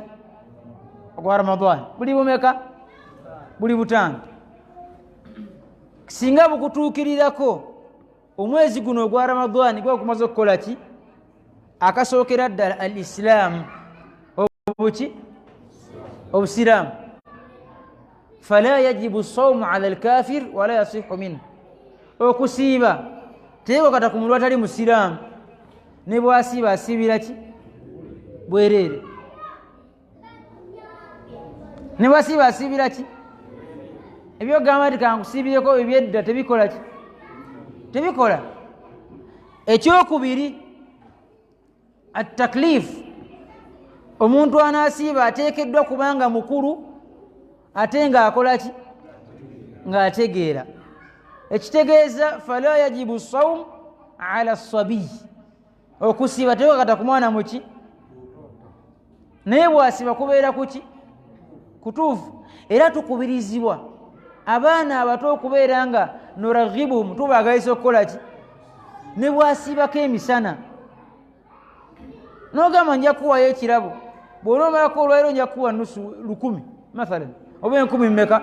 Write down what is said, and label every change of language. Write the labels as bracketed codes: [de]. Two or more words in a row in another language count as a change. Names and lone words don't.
[lg] Ogwa Ramadan. Buli bumeka? Buli butaano. Singa bukutuukirirako omwezi guno ogwa Ramadan gwe okumaze okukola ki? Akasookera ddala al-Islaamu, obuki? Obusiraamu. [ar] فلا يجب صوم على الكافر ولا يصح منه. [lg] Okusiiba teekakata ku muntu atali musiraamu, ne bwasiiba asiibira ki? Bwereere. Ne bwasiiba asiibira ki? Ebyogamba nti kankusiibireko ebyedda tebikola ki? Tebikola. Ekyokubiri, at-taklif, omuntu anaasiiba ateekeddwa kubanga mukulu ate nga akola ki? Nga ategeera. Ekitegeeza [ar] فلا يجب صوم على الصبي, [lg] okusiiba teekakata ku mwana muki? Naye bwasiiba kubeera kuki? Kutuufu. Era tukubirizibwa abaana abato okubeera nga nuraghibuhum, tubaagaliza okukola ki? Ne bwasiibako emisana n'ogamba nja kuwayo ekirabo, bw'onoomalako olwairo nja kuwa nusu 100 mathalan, oba 10 mmeka?